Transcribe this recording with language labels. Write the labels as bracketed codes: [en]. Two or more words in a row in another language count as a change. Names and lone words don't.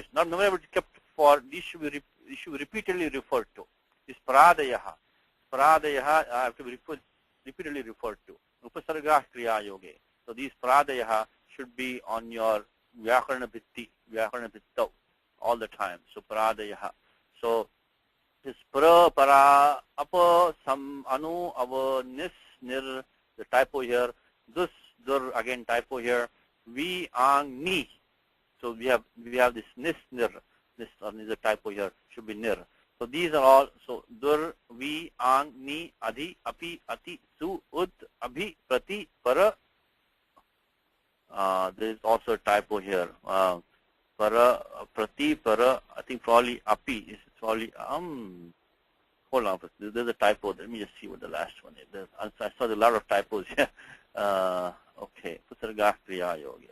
[en] Not memorized, but kept for, these should be repeatedly referred to. This paradayaha. Paradayaha have to be repeatedly referred to. [sa] Upasarga kriya yoge. [en] So these paradayaha should be on your [sa] Vyakarana Bhittau, [en] all the time. [sa] So Paradayaha. [en] So this [sa] para, para, apa, sam, anu, ava, nis, nir, [en] the typo here. [sa] Dus, dur, [en] again typo here. Vi, [sa] ang, ni. [en] So we have this [sa] nis, nir. [en] This is a typo here. Should be nir. So these are all. So [sa] dur, vi, ang, ni, adhi, api, ati, su, ud, abhi, prati, para. [en] There is also a typo here. [sa] Para, prati, para. [en] I think probably api is probably hold on, there's a typo. Let me just see what the last one is. I saw a lot of typos here. Okay, [sa] Sarga Kriya Yogi.